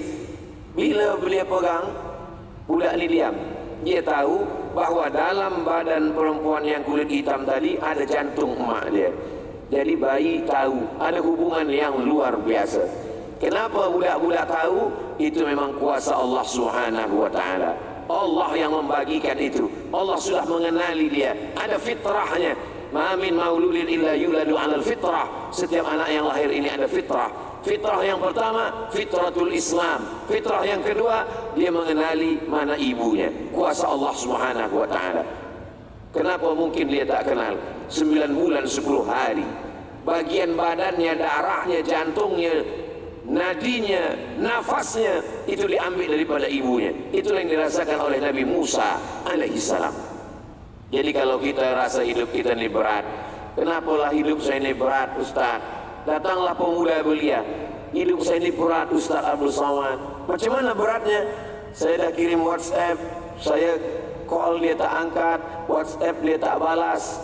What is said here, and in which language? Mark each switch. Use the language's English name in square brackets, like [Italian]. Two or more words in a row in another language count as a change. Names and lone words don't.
[Malay] Bila beliau pegang, budak ini diam. Dia tahu bahawa dalam badan perempuan yang kulit hitam tadi ada jantung emak dia. Jadi bayi tahu ada hubungan yang luar biasa. Kenapa budak-budak tahu? Itu memang kuasa Allah [Arabic] سبحانه وتعالى. [Malay] Allah yang membagikan itu. Allah sudah mengenali dia. Ada fitrahnya. [Arabic] ما من مولود إلا يولد على الفطرة. [Malay] Setiap anak yang lahir ini ada fitrah. Fitrah yang pertama, [Arabic] فطرة الإسلام. [Malay] Fitrah yang kedua, dia mengenali mana ibunya. Kuasa Allah [Arabic] سبحانه وتعالى. [Malay] Kenapa mungkin dia tak kenal? 9 bulan 10 hari. Bagian badannya, darahnya, jantungnya, nadinya, nafasnya itu diambil daripada ibunya. Itulah yang dirasakan oleh Nabi Musa alaihissalam. Jadi kalau kita rasa hidup kita ini berat, kenapalah hidup saya ini berat, Ustaz? Datanglah pemuda belia, hidup saya ini berat, Ustaz Abdul Somad. Macam mana beratnya? Saya dah kirim WhatsApp, saya call dia tak angkat, WhatsApp dia tak balas.